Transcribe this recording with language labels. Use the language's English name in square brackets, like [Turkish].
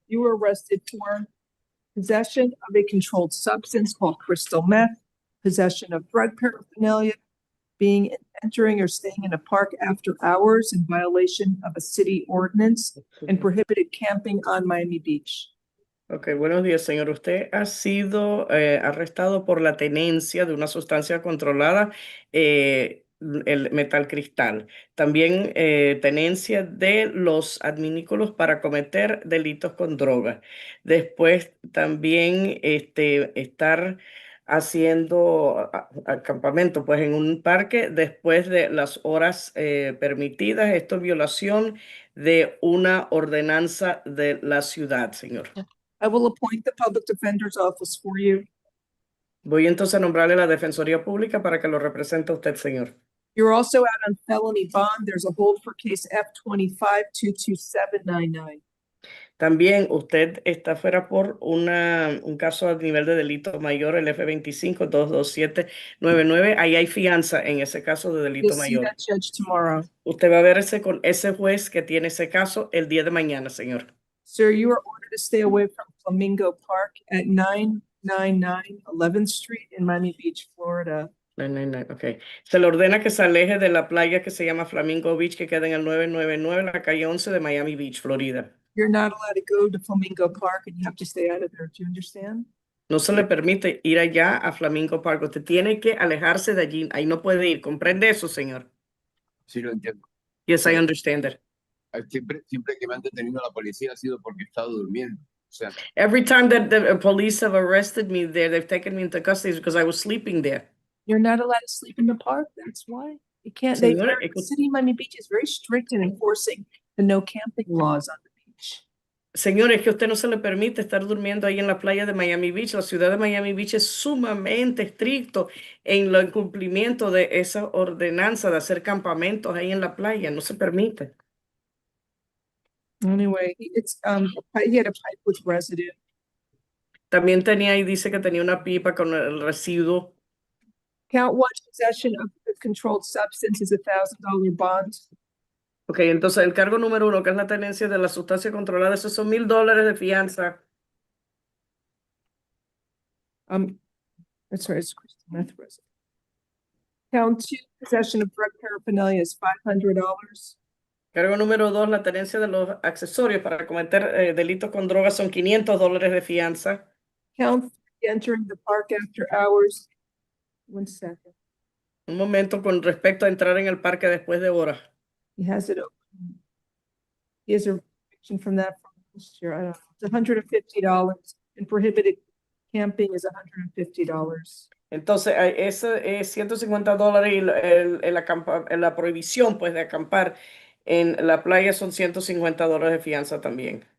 [English] You were arrested for possession of a controlled substance called crystal meth, possession of drug paraphernalia, entering or staying in a park after hours in violation of a city ordinance, and prohibited camping on Miami Beach. [Spanish] Ok, buenos días, señor. Usted ha sido arrestado por la tenencia de una sustancia controlada, el metal cristal. También tenencia de los adminículos para cometer delitos con droga. Después también estar haciendo acampamento pues, en un parque después de las horas permitidas. Esto es violación de una ordenanza de la ciudad, señor. [English] I will appoint the public defender's office for you. [Spanish] Voy entonces a nombrarle la Defensoría Pública para que lo represente a usted, señor. [English] You're also out on felony bond. There's a hold for case F25-22799. [Spanish] También usted está fuera por un caso a nivel de delito mayor, el F25-22799. Ahí hay fianza en ese caso de [English] You'll [Spanish] delito [English] see [Spanish] mayor. [English] that judge tomorrow. [Spanish] Usted va a verse con ese juez que tiene ese caso el día de mañana, señor. [English] Sir, you are ordered to stay away from Flamingo Park at 999 11th Street in Miami Beach, Florida. No, okay. [Spanish] Se le ordena que se aleje de la playa que se llama Flamingo Beach, que queda en el 999, en la calle 11 de Miami Beach, Florida. [English] You're not allowed to go to Flamingo Park and you have to stay out of there. Do you understand? [Spanish] No se le permite ir allá a Flamingo Park. Usted tiene que alejarse de allí. Ahí no puede ir. ¿Comprende eso, señor? Sí, lo entiendo. [English] Yes, I understand that. [Spanish] Siempre que me han detenido la policía ha sido porque he estado durmiendo. O sea, [English] Every time that the police have arrested me there, they've taken me into custody because I was sleeping there. You're not allowed to sleep in the park. That's why. You can't. The city of Miami Beach is very strict in enforcing the no camping laws on the beach. [Spanish] Señores, que a usted no se le permite estar durmiendo ahí en la playa de Miami Beach. La ciudad de Miami Beach es sumamente estricto en el cumplimiento de esa ordenanza de hacer campamentos ahí en la playa. No se permite. [English] Anyway, it's he had a pipe with residue. [Spanish] También tenía y dice que tenía una pipa con el residuo. [English] Count 1, possession of a controlled substance is $1,000 bond. [Spanish] Ok, entonces el cargo número 1, que es la tenencia de la sustancia controlada, esos son $1,000 de fianza. [English] That's right, it's crystal meth residue. Count 2, possession of drug paraphernalia is $500. [Spanish] Cargo número 2, la tenencia de los accesorios para cometer delitos con drogas son $500 de fianza. [English] Count 3, entering the park after hours. 1 second. [Spanish] Un momento con respecto a entrar en el parque después de horas. [English] He has it open. He has a restriction from that from last year. I don't know. It's $150 and prohibited camping is $150. [Spanish] Entonces, ese es $150 y la prohibición pues, de acampar en la playa son $150 de fianza también.